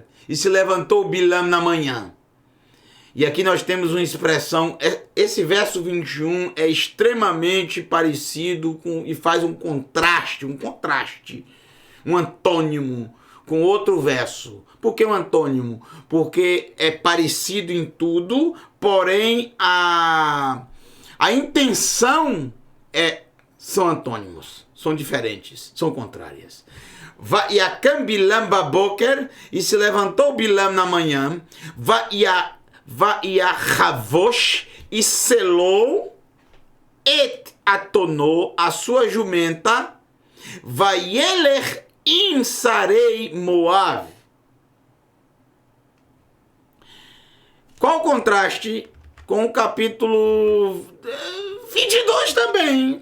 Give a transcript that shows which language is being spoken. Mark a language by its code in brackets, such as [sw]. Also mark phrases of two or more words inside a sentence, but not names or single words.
[pt] E se levantou Bilam na manhã. E aqui nós temos uma expressão, esse verso 21 é extremamente parecido com, e faz um contraste, um antônimo com outro verso. Por que um antônimo? Porque é parecido em tudo, porém a intenção são antônimos, são diferentes, são contrárias. [he] ויקם בלעם בבקר, [pt] e se levantou Bilam na manhã, Vaiachavosh, e selou, [he] את אתונו [pt] a sua jumenta, [he] וילך עם שרי מואב. [pt] Qual o contraste com o capítulo 22 também?